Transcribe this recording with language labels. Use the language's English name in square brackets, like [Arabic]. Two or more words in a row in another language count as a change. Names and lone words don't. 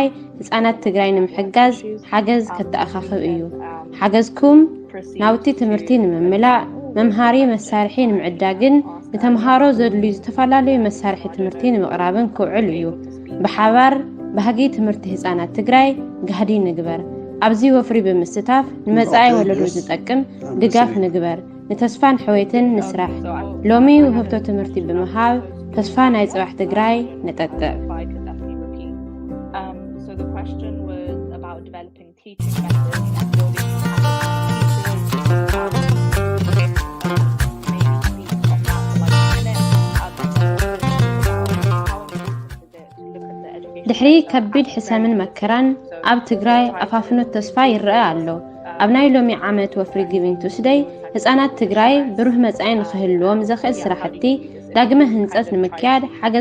[Tigrinya] ህፃናት ትግራይ ንምሕጋዝ ሓገዝ ከተኣኻኽብ እዩ። ሓገዝኩም ናውቲ ትምህርቲ ንምምላእ መምሃሪ መሳርሒ ንምዕዳግን ንተምሃሮ ዘድልዩ ዝተፈላለዩ መሳርሒ ትምህርቲ ንምቕራብን ክውዕል እዩ። ብሓባር ባህጊ ትምህርቲ ህፃናት ትግራይ ጋህዲ ንግበር። ኣብዚ ወፍሪ ብምስታፍ ንመጻኢ ወለዶ ዝጠቅም ድጋፍ ንግበር። ንተስፋን ሕወትን ንስራሕ። ሎሚ ውህብቶ ትምህርቲ ብምሃብ ተስፋ ናይ ጽባሕ ትግራይ ነጠጥዕ። [English] So the question was about developing teaching methods and building [Tigrinya] ድሕሪ ከቢድ ሕሰምን መከራን ኣብ ትግራይ ኣፋፍኖት ተስፋ ይረአ ኣሎ። ኣብ ናይ ሎሚ ዓመት ወፍሪ ጊቪንግ ቱስደይ ህፃናት ትግራይ ብሩህ መጻኢ ንክህልዎም ዘኽእል ስራሕቲ ዳግመ ህንፀት ንምክያድ ሓገዝ